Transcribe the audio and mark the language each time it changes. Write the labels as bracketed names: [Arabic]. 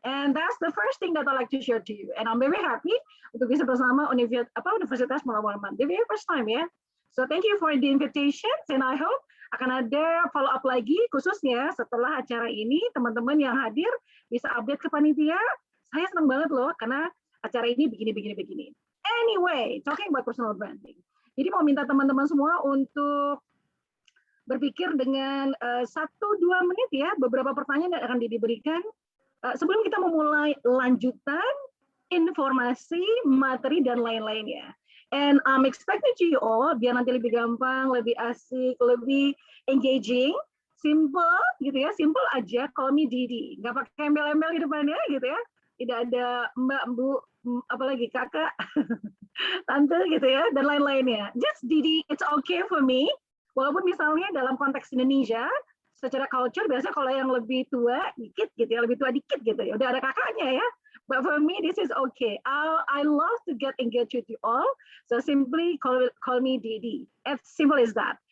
[English] And that's the first thing that I like to share to you. And I'm very happy [Indonesian] untuk bisa bersama [English] Universitas Mula Warman. The very first time [Indonesian] ya. [English] So thank you for the invitation, and I hope [Indonesian] akan ada follow up lagi, khususnya setelah acara ini, teman-teman yang hadir bisa update ke panitia. Saya senang banget loh, karena acara ini begini. [English] Anyway, talking about personal branding. [Indonesian] Jadi mau minta teman-teman semua untuk berpikir dengan 1-2 menit ya, beberapa pertanyaan yang akan diberikan sebelum kita memulai lanjutan informasi, materi, dan lain-lainnya. [English] And I'm expecting to you all, [Indonesian] biar nanti lebih gampang, lebih asik, lebih [English] engaging, simple [Indonesian] gitu ya, [English] simple aja, call me Didi. [Indonesian] Nggak pakai embel-embel di depannya gitu ya. Tidak ada mbak, bu, apalagi kakak, tante gitu ya, dan lain-lainnya. [English] Just Didi, it's okay for me. [Indonesian] Walaupun misalnya dalam konteks Indonesia, secara culture biasanya kalau yang lebih tua dikit gitu ya, lebih tua dikit gitu ya, udah ada kakaknya ya. [English] But for me, this is okay. I love to get engaged with you all. So simply call me Didi. As simple as that.